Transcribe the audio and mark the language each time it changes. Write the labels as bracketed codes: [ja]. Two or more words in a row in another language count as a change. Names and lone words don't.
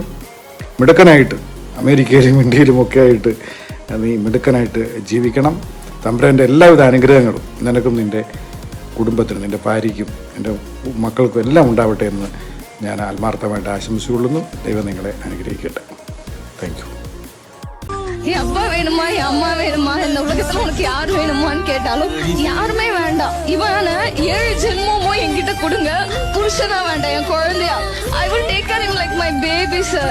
[ml] മിടുക്കനായിട്ട് അമേരിക്കയിലും ഇന്ത്യയിലും ഒക്കെ ആയിട്ട് നീ മിടുക്കനായിട്ട് ജീവിക്കണം. തമ്പുരാൻ്റെ എല്ലാവിധ അനുഗ്രഹങ്ങളും നിനക്കും നിൻ്റെ കുടുംബത്തിനും നിൻ്റെ ഭാര്യയ്ക്കും എൻ്റെ മക്കൾക്കും എല്ലാം ഉണ്ടാവട്ടെ എന്ന് ഞാൻ ആത്മാർത്ഥമായിട്ട് ആശംസിച്ചുകൊള്ളുന്നു. ദൈവം നിങ്ങളെ അനുഗ്രഹിക്കട്ടെ. [en] thank you. [ta] அப்பா வேணுமா அம்மா வேணுமா இந்த உலகத்துல உனக்கு யார் வேணுமான்னு கேட்டாலும் யாருமே வேண்டாம். இவன 7 ஜென்மமோ என்கிட்ட கொடுங்க, புருஷனா வேண்டாம், என் குழந்தையா. [en] I will take care of him like my baby, sir.